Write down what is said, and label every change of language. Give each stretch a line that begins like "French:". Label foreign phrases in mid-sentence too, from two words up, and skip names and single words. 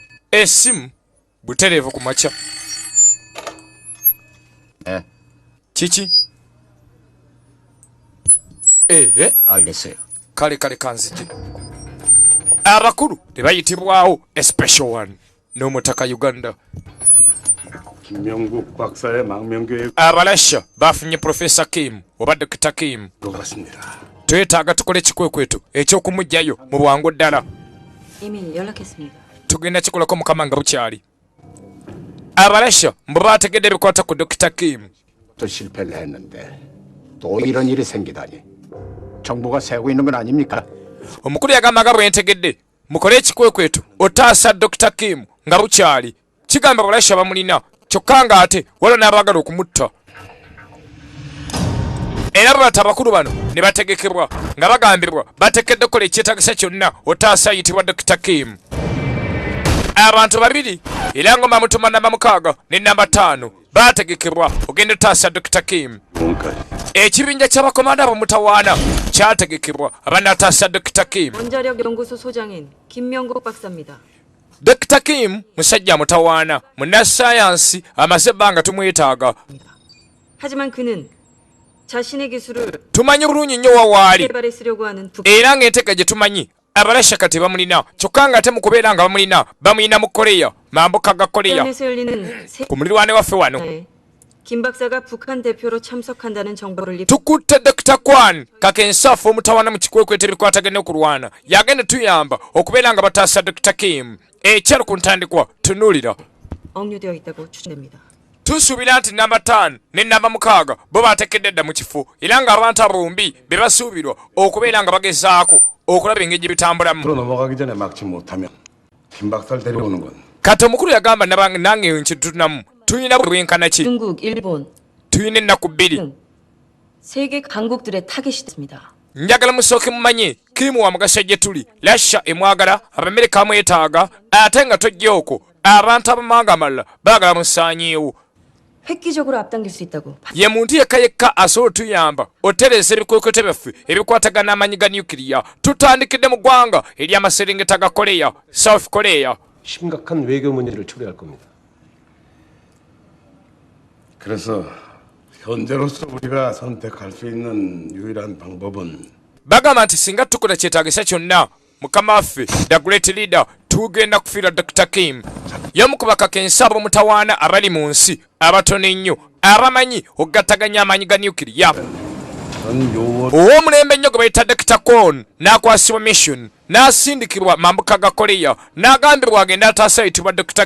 Ganda: Esimu butereevu ku makya. Kiki?
Korean: 알겠어요.
Ganda: kale kanzije. Abakulu tebayitibwawo
English: a special one.
Ganda: N'omutaka Uganda.
Korean: 김명국 박사의 망명교육.
Ganda: Abalasha bafunye Professor Kim oba Dr. Kim.
Korean: 같습니다.
Ganda: Twetaaga tukole kikwekwetu eky'okumugyayo mu bwangu ddala.
Korean: 이미 연락했습니다.
Ganda: Tugenda kikolako mukama nga bukyali. Abalasha mbu baategedde bikwata ku Dr. Kim.
Korean: 또 실패를 했는데 또 이런 일이 생기다니. 정부가 세고 있는 건 아닙니까?
Ganda: Omukulu yagamba bwe ntegedde mukole ekikwekwetu otaasa Dr. Kim nga bukyali. Kigamba Abalasha bamulina kyokka nga ate waliwo n'abaagala okumutta. Era bata abakulu bano ne bategekebwa nga bagambibwa batekedde kukola ekyetaagisa kyonna otaasa ayitibwa Dr. Kim. Abantu babiri era ngoma mutuma namba 6 ne namba 5 bategekebwa ogenda otaasa Dr. Kim. Ekibinja ky'abakomanda ab'omutawaana kyategekebwa abanaataasa Dr. Kim.
Korean: 원자력 연구소 소장인 김명국 박사입니다.
Ganda: Dr. Kim musajja mutawaana munnasayansi amaze ebbanga tumwetaaga.
Korean: 하지만 그는 자신의 기술을
Ganda: tumanyi bulungi nnyo wawaali
Korean: 개발에 쓰려고 하는
Ganda: era ng'enteeka gye tumanyi Abalasha kati bamulina kyokka nga ate mu kubeera nga bamulina mu Korea mambuka ga Korea
Korean: 북한에서 열리는
Ganda: ku mulirwane waffe wano.
Korean: 김 박사가 북한 대표로 참석한다는 정보를
Ganda: tukutte Dr. Kwan kakensaafu omutawaana mu kikwekweto ebikwatagane okulwana yagenda tuyamba okubeera nga bataasa Dr. Kim. Ekyalo ku ntandikwa tunuulira.
Korean: 억류되어 있다고 추정됩니다.
Ganda: Tusuubira nti namba 5 ne namba 6 bo baatekedde dda mu kifo era ng'abantu abombi be basuubirwa okubeera nga bagezaako okulaba engeri gye bitambulamu.
Korean: 넘어가기 전에 막지 못하면 김 박사를 데려오는 건.
Ganda: Kati omukulu yagamba nange nkitutunamu tulina bwenkana ki? 중국, 일본 tulina ennaku 2.
Korean: 등 세계 강국들의 타깃이 됐습니다.
Ganda: njagala musooke mumanye Kim wa mugaso gye tuli. Russia emwagala, Abamerika amwetaaga, ate nga tojja okwo abantu abamawanga amalala baagala musaanyeewo.
Korean: 획기적으로 앞당길 수 있다고.
Ganda: Ye muntu yekka asobola otuyamba otereeza ebikwekweto byaffe ebikwatagana amanyi ga nyukiriya. Tutandikidde mu ggwanga ery'amaserengeta ga Korea, South Korea.
Korean: 심각한 외교 문제를 초래할 겁니다. 그래서 현재로서 우리가 선택할 수 있는 유일한 방법은
Ganda: bagamba nti singa tukola kyetaagisa kyonna mukama waffe
English: the great leader
Ganda: tugenda kufiira Dr. Kim. Y'omu ku bakakensa ab'omutawaana abali mu nsi abatono ennyo abamanyi okugattaganya amaanyi ga nyukiriya. Ow'omulembe ennyo gwe bayita Dr. Kwon n'akwasibwa mission n'asindikibwa mambuka ga Korea n'agambibwa agenda ataasa ayitibwa Dr.